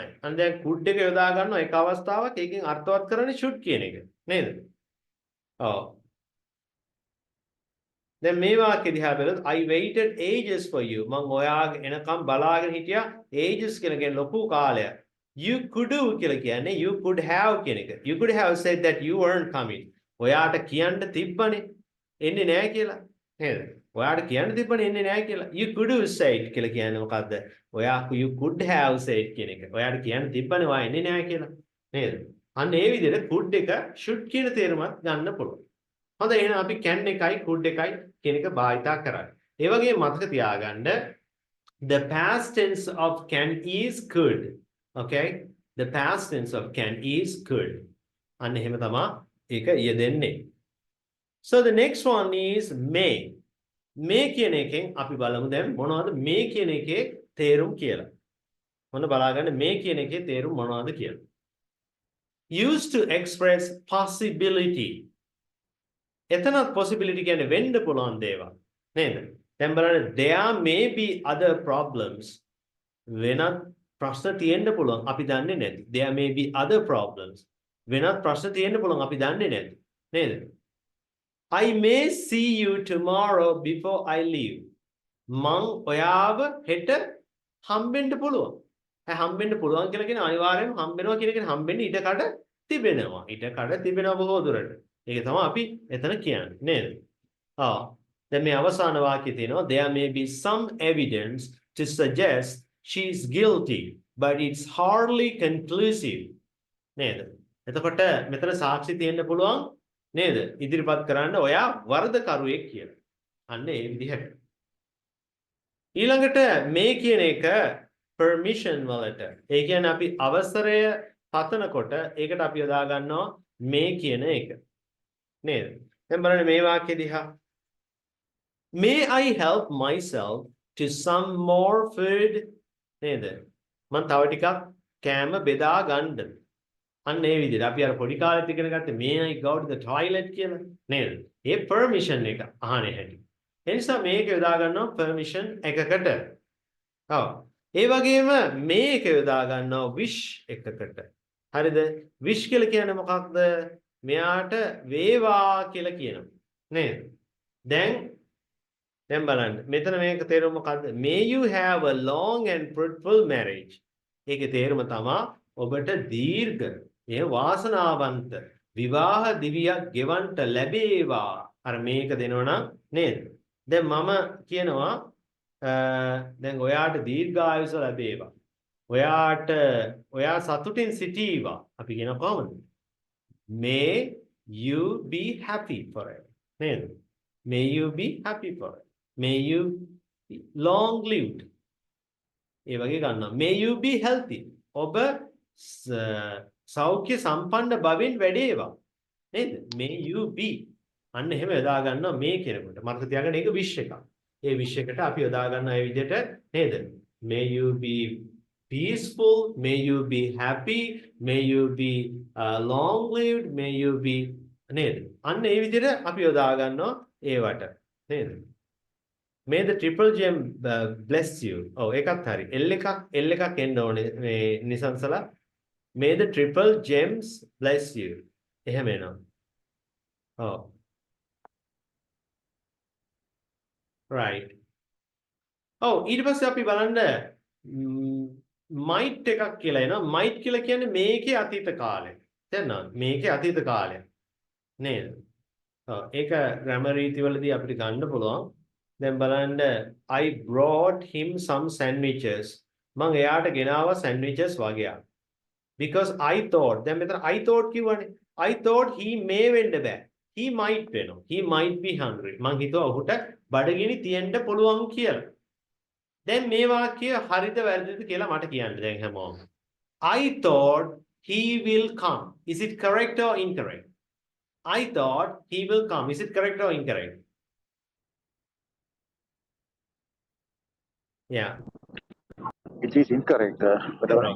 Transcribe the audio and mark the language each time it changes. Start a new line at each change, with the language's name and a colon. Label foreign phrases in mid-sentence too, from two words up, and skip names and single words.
Sinhala: අන්න දැන් could එක යොදා ගන්නවා එක අවස්ථාවක් ඒකෙන් අර්ථවත් කරන්නේ should කියන එක. නේද? ඔව්. දැන් මේ වාක්‍ය දිහා බලද්දී
English: I waited ages for you.
Sinhala: මම ඔයාගේ එනකම් බලාගෙන හිටියා ages කියලා කියන්නේ ලොකු කාලයක්.
English: You could do
Sinhala: කියලා කියන්නේ
English: you could have
Sinhala: කියන එක.
English: You could have said that you weren't coming.
Sinhala: ඔයාට කියන්න තිබ්බනේ එන්නේ නැහැ කියලා. නේද? ඔයාට කියන්න තිබ්බනේ එන්නේ නැහැ කියලා.
English: You could have said
Sinhala: කියලා කියන්නේ මොකද්ද?
English: ඔයා you could have said
Sinhala: කියන එක. ඔයාට කියන්න තිබ්බනේ ඔයා එන්නේ නැහැ කියලා. නේද? අන්න ඒ විදිහට could එක should කියන තේරුමත් ගන්න පුළුවන්. හොඳයි එහෙනම් අපි can එකයි could එකයි කියන එක භාවිතා කරන්නේ. ඒ වගේම මතක තියාගන්න
English: the past tense of can is could. Okay? The past tense of can is could.
Sinhala: අන්න එහෙම තමයි ඒක යෙදෙන්නේ.
English: So the next one is may.
Sinhala: May කියන එකෙන් අපි බලමු දැන් මොනවද may කියන එකේ තේරුම් කියලා. මොන බලාගන්න may කියන එකේ තේරුම් මොනවද කියලා.
English: Used to express possibility.
Sinhala: එතනත් possibility කියන්නේ වෙන්න පුළුවන් දේවල් නේද? දැන් බලන්න
English: there may be other problems.
Sinhala: වෙනත් ප්‍රශ්න තියෙන්න පුළුවන් අපි දන්නේ නැති.
English: There may be other problems.
Sinhala: වෙනත් ප්‍රශ්න තියෙන්න පුළුවන් අපි දන්නේ නැති. නේද?
English: I may see you tomorrow before I leave.
Sinhala: මං ඔයාව හෙට හම්බෙන්න පුළුවන්. හම්බෙන්න පුළුවන් කියලා කියන අනිවාර්යයෙන්ම හම්බෙනවා කියන එක හම්බෙන්න ඉඩ කඩ තිබෙනවා. ඉඩ කඩ තිබෙනවා බොහෝ දුරට. ඒක තමයි අපි එතන කියන්නේ නේද? දැන් මේ අවසාන වාක්‍යය තියෙනවා
English: there may be some evidence to suggest she is guilty but it's hardly conclusive.
Sinhala: නේද? එතකොට මෙතන සාක්ෂි තියෙන්න පුළුවන් නේද? ඉදිරිපත් කරන්න ඔයා වරදකරුවෙක් කියලා. අන්න ඒ විදිහට. ඊළඟට මේ කියන එක permission වලට. ඒ කියන්නේ අපි අවසරය පතනකොට ඒකට අපි යොදා ගන්නවා මේ කියන එක. නේද? දැන් බලන්න මේ වාක්‍ය දිහා.
English: May I help myself to some more food?
Sinhala: නේද? මම තව ටිකක් කෑම බෙදා ගන්නද? අන්න ඒ විදිහට අපි අර පොඩි කාලෙත් ඉගෙන ගත්තේ
English: may I go to the toilet
Sinhala: කියලා නේද? ඒ permission එක අහන්නේ හැටි. ඒ නිසා මේක යොදා ගන්නවා permission එකකට. ඔව්. ඒ වගේම මේක යොදා ගන්නවා wish එකකට. හරිද? wish කියලා කියන්නේ මොකක්ද? මෙයාට වේවා කියලා කියනවා. නේද? දැන් බලන්න. මෙතන මේක තේරුම මොකද්ද?
English: May you have a long and fruitful marriage.
Sinhala: ඒකේ තේරුම තමයි ඔබට දීර්ඝ වාසනාවන්ත විවාහ දිවියක් ගෙවන්න ලැබේවා. අර මේක දෙනවනම් නේද? දැන් මම කියනවා දැන් ඔයාට දීර්ඝායුෂ ලැබේවා. ඔයා සතුටින් සිටීවා. අපි කියන කොහොමද?
English: May you be happy forever.
Sinhala: නේද?
English: May you be happy forever. May you be long lived.
Sinhala: ඒ වගේ ගන්නවා.
English: May you be healthy.
Sinhala: ඔබ සෞඛ්‍ය සම්පන්න බවින් වැඩේවා. නේද?
English: May you be.
Sinhala: අන්න එහෙම යොදා ගන්නවා මේ කෙනෙකුට. මතක තියාගන්න ඒක wish එකක්. ඒ wish එකට අපි යොදා ගන්න ඒ විදිහට නේද?
English: May you be peaceful, may you be happy, may you be long lived, may you be නේද?
Sinhala: අන්න ඒ විදිහට අපි යොදා ගන්නවා ඒවට. නේද?
English: May the triple gem bless you.
Sinhala: ඔව් ඒකත් හරි. L එකක් එන්න ඕනේ මේ නිසංසලා.
English: May the triple gems bless you.
Sinhala: එහෙම එනවා. ඔව්. Right. ඔව් ඊට පස්සේ අපි බලන්න might එකක් කියලා එනවා. might කියලා කියන්නේ මේකේ අතීත කාලය. තේරෙනවද? මේකේ අතීත කාලය. නේද? ඔව් ඒක grammar රීතිවලදී අපිට ගන්න පුළුවන්.
English: දැන් බලන්න I brought him some sandwiches.
Sinhala: මම එයාට ගෙනාවා sandwiches වගේක්.
English: Because I thought
Sinhala: දැන් මෙතන
English: I thought
Sinhala: කිව්වනේ.
English: I thought he may
Sinhala: වෙන්න බෑ.
English: He might වෙනවා. He might be hungry.
Sinhala: මං හිතුවා ඔහුට බඩගිනි තියෙන්න පුළුවන් කියලා. දැන් මේ වාක්‍යය හරිද වැරදිද කියලා මට කියන්න දැන් හැමෝම.
English: I thought he will come. Is it correct or incorrect? I thought he will come. Is it correct or incorrect? Yeah. It is incorrect. Correct.